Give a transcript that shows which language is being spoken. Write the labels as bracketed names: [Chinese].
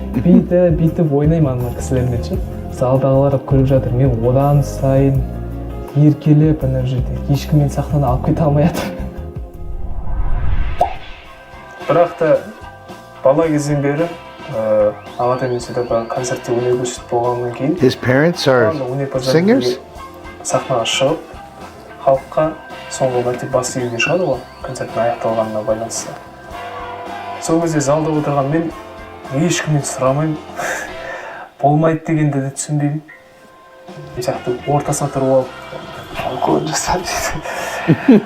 [Kazakh] Бүйтіп ойнаймын ана кісілермен ше. Залдағылар көріп жатыр. Мен одан сайын еркелеп ана жерде ешкім мені сахнадан алып кете алмай жатыр. Бірақ та бала кезден бері ағатаймен сөйтіп концертте өнер көрсетіп болғаннан кейін [English] His parents are singers? [Kazakh] Сахнаға шығып, халыққа соңғы мәрте бас июге шығады ғой, концерттің аяқталғанына байланысты. Сол кезде залда отырған мен ешкімнен сұрамаймын, болмайды дегенді де түсінбеймін. Сияқты ортасына тұрып алып, көріп жасады.